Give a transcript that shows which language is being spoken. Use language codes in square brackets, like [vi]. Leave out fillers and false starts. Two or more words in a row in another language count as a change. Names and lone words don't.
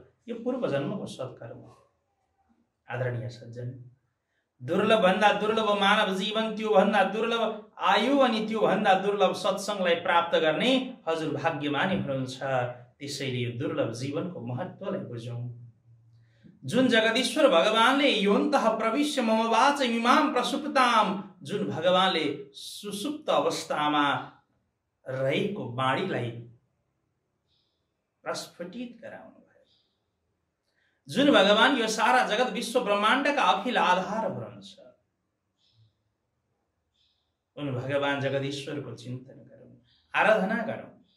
[ne] यो पूर्व जन्मको सत्कर्म हो। आदरणीय सज्जन, दुर्लभ भन्दा दुर्लभ मानव जीवन, त्यो भन्दा दुर्लभ आयु अनि त्यो भन्दा दुर्लभ सत्संगलाई प्राप्त गर्ने हजुर भाग्यमानी हुनुहुन्छ। त्यसैले यो दुर्लभ जीवनको महत्त्वलाई बुझौं। जुन जगदीश्वर भगवानले [sa] योन्तः प्रविश्य मम वाच इमाम प्रसुप्ताम, [ne] जुन भगवानले सुसुप्त अवस्थामा रहेको बाणीलाई प्रस्फुटित गराउनु भयो, जुन भगवान यो सारा जगत विश्व ब्रह्माण्डका अखिल आधार हुनुहुन्छ, उन भगवान जगदीश्वरको चिन्तन गरौँ, आराधना गरौँ।